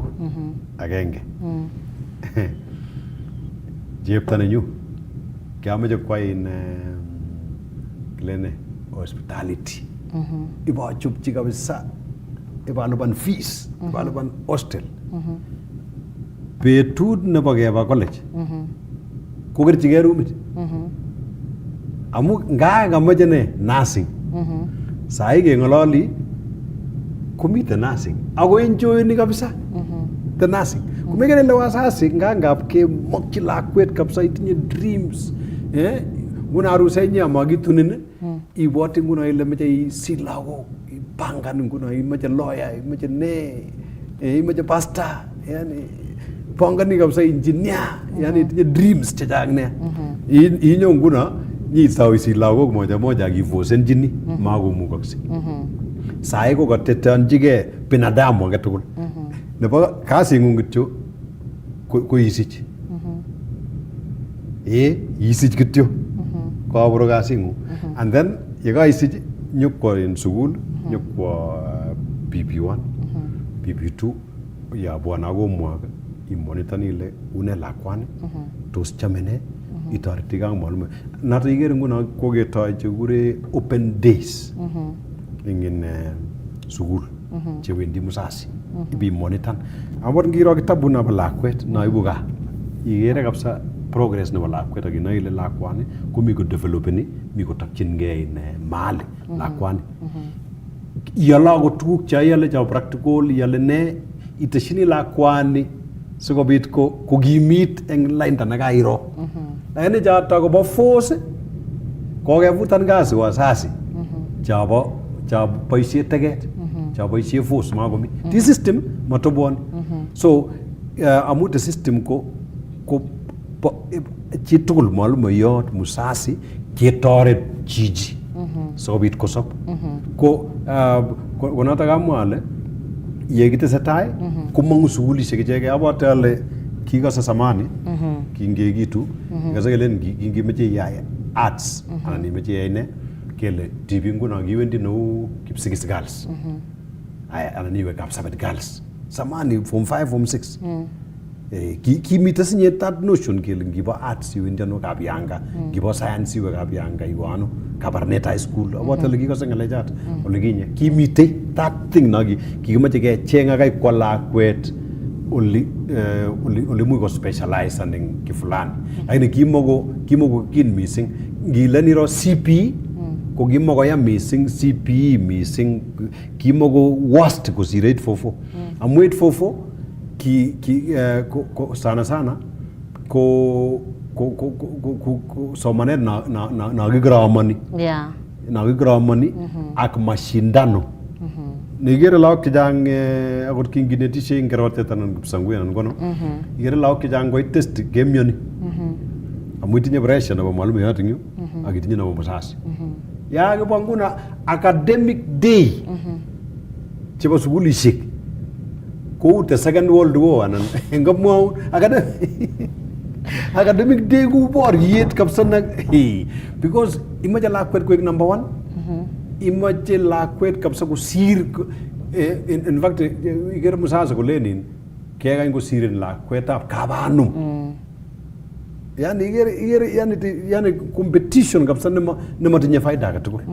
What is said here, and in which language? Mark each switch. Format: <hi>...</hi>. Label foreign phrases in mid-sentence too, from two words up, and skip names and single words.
<sgc>Agenge. Chepto nenyu. Kiamache kwai in kilene hospitality. Ibachupchi kabisa. Ibalipan fees. Ibalipan hostel. Betut nebo keba college. Kokerchigei rumit. Amu ngaa kamache ne nursing. Sai keng'ololi komite nursing. Ako enjoyni kabisa.</sgc> <en>The nursing.</en> <sgc>Kumekere ile wasasi ngap kemokchi lakwet kabisa itinye dreams. Nguna arusenyi amakitunin ibwoti nguna ile meche isich lagok, ipangan nguna imeche lawyer, imeche imeche pastor, yani pangani kabisa engineer, yani itinye dreams chechang nea. Inyo nguna nyitau isich lagok</sgc> <sw>moja moja</sw> <sgc>akifosenjini makomukakse. Sai ko kateteanjigei binadamu age tugul. Nebo kasing'ung kityo ko isich. Isich kityo. Kaburo kasing'ung. And then yekaisich nyokwo in sukul, nyokwo PP1, PP2, yabwan ak homework, imonitor ile une lakwani, tos chame ne, itoreti ak mwalimu. Noto ikere nguno koketoi chekure</sgc> <en>open days</en> <sgc>in sukul chewendi musasi. Ibi monitor. Amot ngiro kitabu nebo lakwet naibu gaa. Ikere kabisa progress nebo lakwet ak inoe ile lakwani komi ko developeni, mi kotokchingei in mahali lakwani. Iale akot tuguk chaiale chebo practical, iale ne iteshini lakwani sikobit kokimit eng lainda nekairo. Lakini choto kobo force kokevutan kasi wasasi chabo boisiet teket, chabo boisiet force makomi.</sgc> <en>This system</en> <sgc>matobwoni. So amu</sgc> <en>the system</en> <sgc>ko chitugul mwalimuiyot musasi ketoret chichi sikobit kosob. Ko noto kamwa ale yekitesetai komong'u sukulishek ichegei. Abwoti ale kikose zamani kingekitu kikose kelen kingemeche iyai arts anan imeche iyai ne kele tipik nguno kiwendi neu Kipsigis girls anan iwe Kapsabet girls. Zamani form 5 form 6 kimite sinye</sgc> <en>that notion</en> <sgc>kele ngibo arts iwendi ano Kabianga, ngibo science iwe Kabianga, iwe ano Kabarnet high school. Abwoti ale kikose ng'alechat ole kinye kimite</sgc> <en>that thing</en> <sgc>na kikimeche kecheng akai kwa lakwet oli muy ko specialize eng kifulani. Lakini kimoko kin missing ngile niro CPE ko kimoko ya missing CPE missing kimoko worst kosir 844. Amu 844 sana ko somanet na kigramani. Yeah. Na kigramani ak mashindano. Nigere lagok chechang akot kinginetishe eng kerotet anan kipsangui anan kono. Igere lagok chechang koit test kemioni. Amu itinye pressure nebo mwalimuiyot eng yu ak itinye nebo musasi. Ya kibo nguna</sgc> <en>academic day</en> <sgc>chebo sukulishek kou</sgc> <en>the second world war</en> <sgc>anan engamwau</sgc> <en>academic day</en> <sgc>ku boriet kabisa na because imache lakwet koek number 1. Imache lakwet kabisa kosir</sgc> <en>in fact</en> <sgc>igere musasa kolenin kekany kosirin lakwetab kabanum. Yani yani competition kabisa nematinye faida age tugul.</sgc>